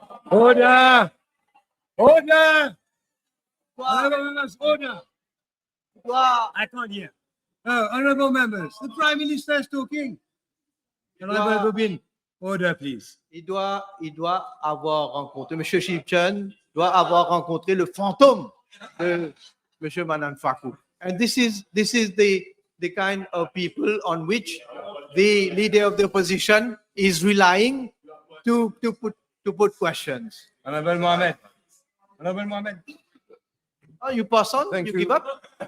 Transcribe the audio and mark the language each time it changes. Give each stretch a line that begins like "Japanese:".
English: Order! Order! Honorable members, order! I can't hear. Honorable members, the Prime Minister is talking. Honorable Rubin, order, please.
French: Il doit avoir rencontré, M. Shipchan doit avoir rencontré le fantôme de M. Manan Faku.
English: And this is the kind of people on which the leader of the opposition is relying to put questions. Honorable Mohammed. Honorable Mohammed. Oh, you pass on? Thank you you. give up?